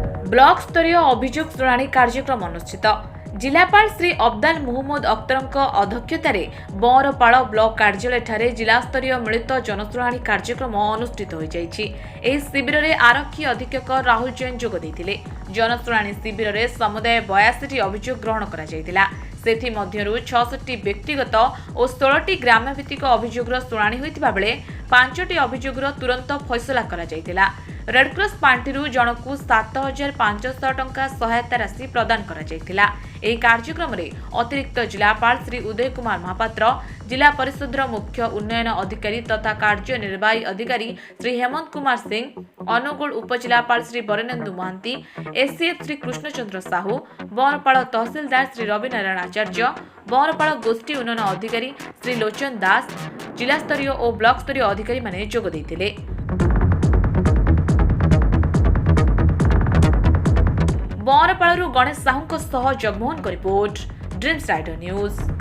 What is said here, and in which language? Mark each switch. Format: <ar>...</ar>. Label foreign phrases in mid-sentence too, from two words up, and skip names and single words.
<or>ବ୍ଲକ ସ୍ତରୀୟ ଅଭିଯୋଗ ଶୁଣାଣି କାର୍ଯ୍ୟକ୍ରମ ଅନୁଷ୍ଠିତ। ଜିଲ୍ଲାପାଳ ଶ୍ରୀ ଅବ୍ଦାଲ ମହମ୍ମଦ ଅଖ୍ତରଙ୍କ ଅଧ୍ୟକ୍ଷତାରେ ବରପାଲ ବ୍ଲକ କାର୍ଯ୍ୟାଳୟ ଠାରେ ଜିଲ୍ଲା ସ୍ତରୀୟ ମିଳିତ ଜନଶୁଣାଣି କାର୍ଯ୍ୟକ୍ରମ ଅନୁଷ୍ଠିତ ହୋଇ ଯାଇଛି। ଏହି ଶିବିର ରେ ଆରକ୍ଷୀ ଅଧୀକ୍ଷକ ରାହୁଲ ଜୈନ ଯୋଗ ଦେଇଥିଲେ। ଜନଶୁଣାଣି ଶିବିର ରେ ସମୁଦାୟ 82ଟି ଅଭିଯୋଗ ଗ୍ରହଣ କରା ଯାଇଥିଲା। ସେଥି ମଧ୍ୟରୁ 66ଟି ବ୍ୟକ୍ତିଗତ ଓ 16ଟି ଗ୍ରାମଭିତ୍ତିକ ଅଭିଯୋଗର ଶୁଣାଣି ହୋଇଥିବା ବେଳେ 5ଟି ଅଭିଯୋଗର ତୁରନ୍ତ ଫଇସଲା କରା ଯାଇଥିଲା। ରେଡକ୍ରସ ପାଣ୍ଠିରୁ ଜଣଙ୍କୁ 7500 ଟଙ୍କା ସହାୟତା ରାଶି ପ୍ରଦାନ କରା ଯାଇଥିଲା। ଏହି କାର୍ଯ୍ୟକ୍ରମ ରେ ଅତିରିକ୍ତ ଜିଲ୍ଲାପାଳ ଶ୍ରୀ ଉଦୟ କୁମାର ମହାପାତ୍ର, ଜିଲ୍ଲା ପରିଷଦର ମୁଖ୍ୟ ଉନ୍ନୟନ ଅଧିକାରୀ ତଥା କାର୍ଯ୍ୟନିର୍ବାହୀ ଅଧିକାରୀ ଶ୍ରୀ ହେମନ୍ତ କୁମାର ସିଂହ, ଅନୁଗୁଳ ଉପଜିଲ୍ଲାପାଳ ଶ୍ରୀ ବରେନେନ୍ଦୁ ମହାନ୍ତି, ଏସିଏଫ ଶ୍ରୀ କୃଷ୍ଣଚନ୍ଦ୍ର ସାହୁ, ବରପାଲ ତହସିଲଦାର ଶ୍ରୀ ରବିନାରାୟଣ ଆଚାର୍ଯ୍ୟ, ବରପାଲ ଗୋଷ୍ଠୀ ଉନ୍ନୟନ ଅଧିକାରୀ ଶ୍ରୀ ଲୋଚନ ଦାସ, ଜିଲ୍ଲା ସ୍ତରୀୟ ଓ ବ୍ଲକ ସ୍ତରୀୟ ଅଧିକାରୀ ମାନେ ଯୋଗ ଦେଇଥିଲେ। ବରପାଲରୁ ଗଣେଶ ସାହୁ ସହ ଜଗମୋହନଙ୍କ ରିପୋର୍ଟ, ଡ୍ରିମ୍ସ ରାଇଡର ନ୍ୟୁଜ।</or>